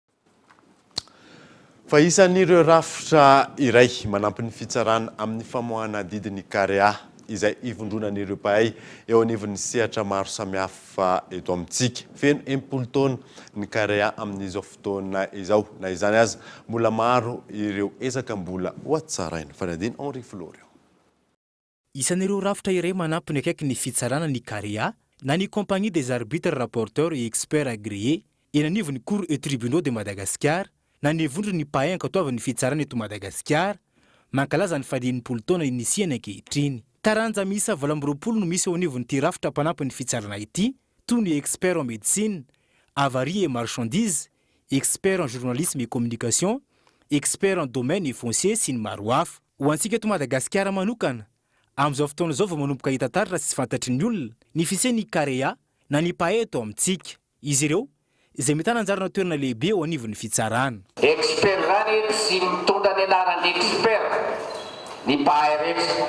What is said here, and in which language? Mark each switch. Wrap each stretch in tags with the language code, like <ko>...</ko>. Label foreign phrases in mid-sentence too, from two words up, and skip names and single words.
<mg>Fa isan'ireo rafitra iray manampy ny fitsarana amin'ny famoahana didiny karea izay ivondronan'ireo mpahay eo anivon'ny sehatra maro samihafa eto amintsika. Feno 10 taona ny karea amin'izao fotoana izao na izany aza mbola maro ireo ezaka mbola ho atsaraina. Fanadina Henri Florio. Isan'ireo rafitra iray manampy ny akaiky ny fitsarana ny karea na ny</mg> <fr>compagnie des arbitres rapporteurs et experts agréés</fr> <mg>eny anivon'ny</mg> <fr>cours et tribunaux de Madagascar</fr> <mg>na ny vondro ny mpahay ankatoavan'ny fitsarana eto Madagasikara mankalaza ny 10 taona inisiany ankehitriny. Taranja misa 20 no misy ao anivon'ity rafitra mpanampy ny fitsarana ity toy ny</mg> <fr>expert en médecine, avarie et marchandises, expert en journalisme et communication, expert en domaine et foncier</fr> <mg>sy ny maro hafa. Ho antsika eto Madagasikara manokana amin'izao fotoana izao vao manomboka hita taratra sy fantatry ny olona ny fisian'ny karea na ny mpahay eto amintsika. Izy ireo izay mitana anjarana toerana lehibe eo anivon'ny fitsarana. Expert zany sy mitondra ny anaran'ny expert ny mpahay rehetra.</mg>